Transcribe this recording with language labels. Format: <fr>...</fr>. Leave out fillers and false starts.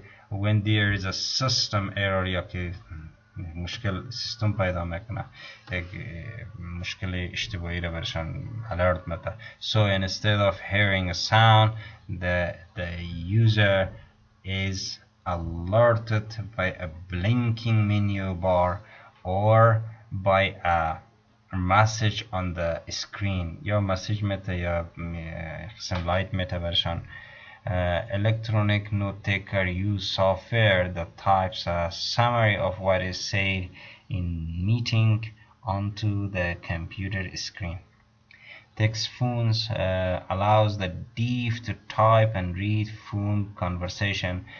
<en>when there is a system error</en> <fa>یا که مشکل سیستم پیدا میکنه، یک مشکل اشتباهی رو برشان alert میده.</fa> <en>so instead of hearing a sound the user is alerted by a blinking menu bar or by a message on the screen.</en> <fa>یا مسیج میده یا قسم لایت میده برشان.</fa> <en>electronic note taker use software that types a summary of what is said in meeting onto the computer screen. Text phones allows the deaf to type and read phone conversation.</en>